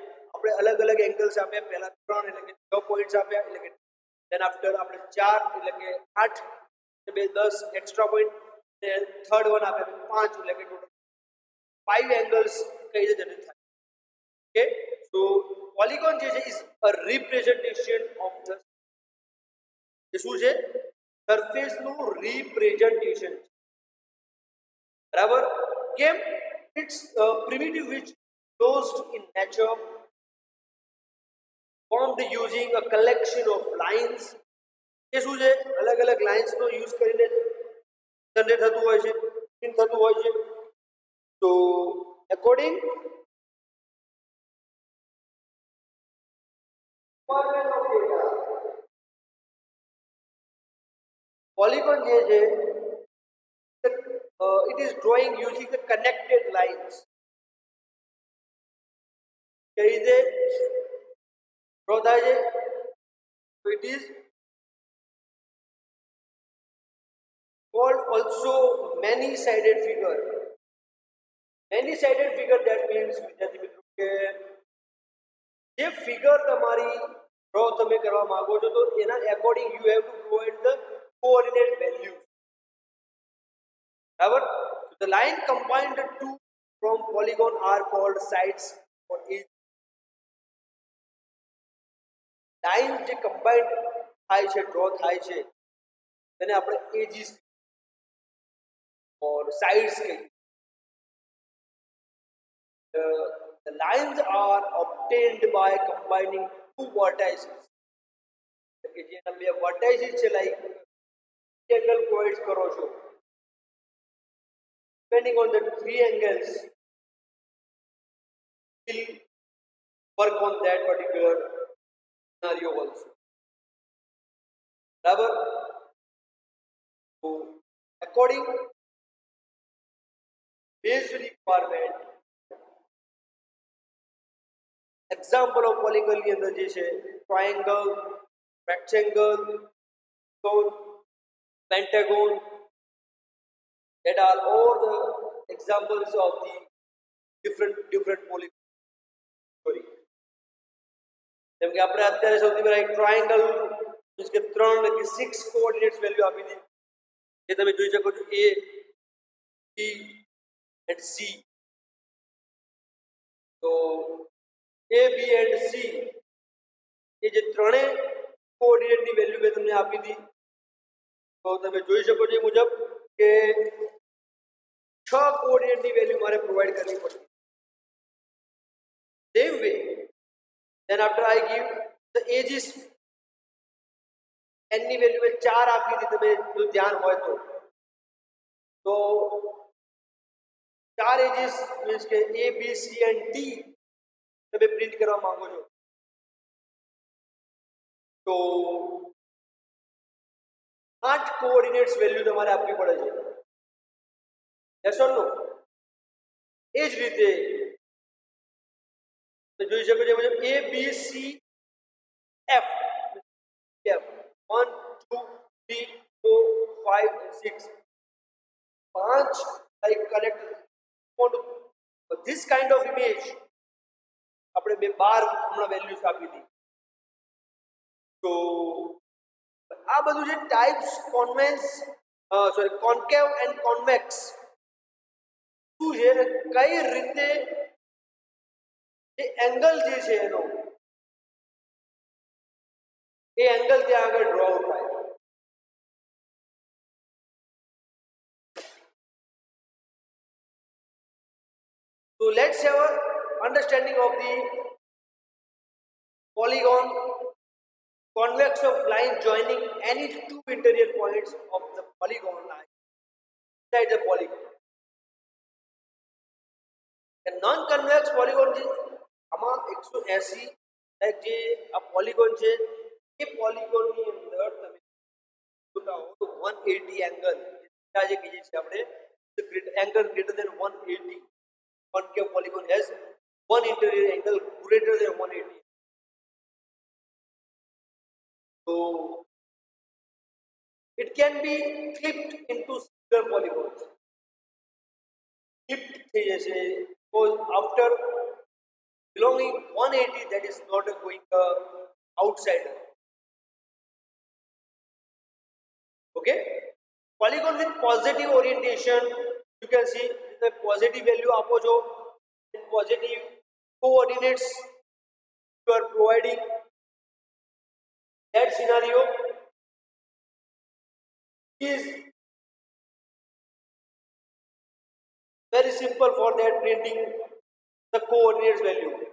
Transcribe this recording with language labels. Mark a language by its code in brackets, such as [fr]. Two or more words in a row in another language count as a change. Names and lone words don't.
[gu] આપણે અલગ અલગ એંગલ્સ આપ્યા, પહેલા 3 એટલે કે 6 પોઈન્ટ્સ આપ્યા, એટલે કે [en] then after [gu] આપણે 4 એટલે કે 8 2 10 [en] extra point, [gu] ને [en] third one [gu] આપ્યા 5 એટલે કે ટોટલ 5 એંગલ્સ કઈ રીતે જનરેટ થાય. [en] Okay, so polygon [gu] જે છે [en] is a representation of the, [gu] એ શું છે? સરફેસનું રિપ્રેઝન્ટેશન. બરાબર? કેમ? [en] it's primitive which closed in nature, formed using a collection of lines. [gu] એ શું છે? અલગ અલગ લાઇન્સ નો યુઝ કરીને જનરેટ થતું હોય છે, પ્રિન્ટ થતું હોય છે. [en] તો according polygon [gu] જે છે [en] it is drawing using the connected lines. [gu] કઈ રીતે ડ્રો થાય છે? [en] So it is called also many sided figure. Many sided figure, that means [gu] વિદ્યાર્થી મિત્રો કે જે ફિગર તમારી ડ્રો તમે કરવા માંગો છો તો એના [en] according you have to provide the coordinate values. [gu] બરાબર? [en] The line combined two from polygon are called sides for each. [gu] લાઈન જે કમ્બાઇન્ડ થાય છે, ડ્રો થાય છે, તેને આપણે [en] edges or sides [gu] કહીએ. [en] The lines are obtained by combining two vertices. [gu] કે જે બે vertices છે, [en] like triangle [gu] પ્રોવાઇડ કરો છો, [en] depending on the three angles will work on that particular scenario also. [gu] બરાબર? [en] So according based requirement, example of polygon [gu] ની અંદર જે છે [en] triangle, rectangle, cone, pentagon, that are all the examples of the different polygon. Sorry, [gu] જેમ કે આપણે અત્યારે સૌથી પહેલા એક [en] triangle means [gu] કે 3 કે 6 [en] coordinates value [gu] આપી દીધી, જે તમે જોઈ શકો છો A, B and C. તો A, B and C એ જે ત્રણેય કોઓર્ડિનેટની વેલ્યુ મેં તમને આપી હતી, તો તમે જોઈ શકો છો એ મુજબ કે 6 કોઓર્ડિનેટની વેલ્યુ મારે પ્રોવાઈડ કરવી પડશે. [en] same way then after I give the ages, [gu] n ની વેલ્યુ મેં 4 આપી હતી, તમે જો ધ્યાન હોય તો 4 એજીસ મીન્સ કે A B C and D તમે પ્રિન્ટ કરવા માંગો છો, તો 8 [en] coordinates value [gu] તમારે આપવી પડે છે. [en] yes or no? [gu] એ જ રીતે તમે જોઈ શકો છો મુજબ A B C F 1 2 3 4 5 and 6 5 [en] like connect this kind of image [gu] આપણે બે 12 હમણાં વેલ્યુઝ આપી હતી. તો આ બધું જે [en] types concave and convex [gu] શું છે અને કઈ રીતે એ એંગલ જે છે એનો એ એંગલ ત્યાં આગળ [en] draw out [gu] થાય. [en] So let's have an understanding of the polygon convex of line joining any two interior points of the polygon line inside the polygon. A non-convex polygon [gu] છે આમાં 180 લાઈક જે આ પોલીગોન છે એ પોલીગોનની અંદર તમે જોતા હો તો 180 એંગલ જે કહીએ છીએ આપણે [en] angle greater than 180. Concave polygon has one interior angle greater than 180. So it can be clipped into single polygons. Clipped [gu] થઈ જશે [en] because after belonging 180 that is not going outsider. Okay, polygon with positive orientation, you can see the positive value [gu] આપો છો [en] and positive coordinates you are providing. That scenario is very simple for that printing the coordinates value.